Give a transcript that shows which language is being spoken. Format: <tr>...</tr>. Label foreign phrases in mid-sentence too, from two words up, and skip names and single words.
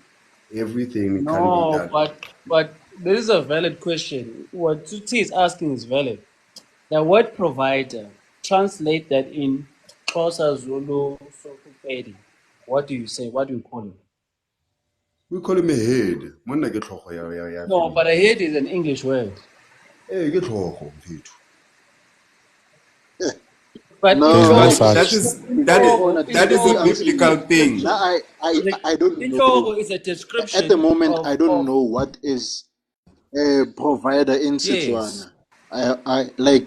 <en>Everything can be No, done. but this is a valid question. What Tuti is asking is valid. The word provider, translate that in Xhosa, Zulu, Sotho. What do you say? What do you call it? We call him a head.</en> <tn>Monna ke tlhogo ya</tn> <en>No, family. but a head is an English word.</en> <tn>Eh, ke tlhogo, mfethu.</tn> <en>But There's No, no But such. that is to be a honest with biblical you, thing. now I don't know. Inhlobo is a At the description moment, I don't of know what is a provider in yes. Setswana. I like</en>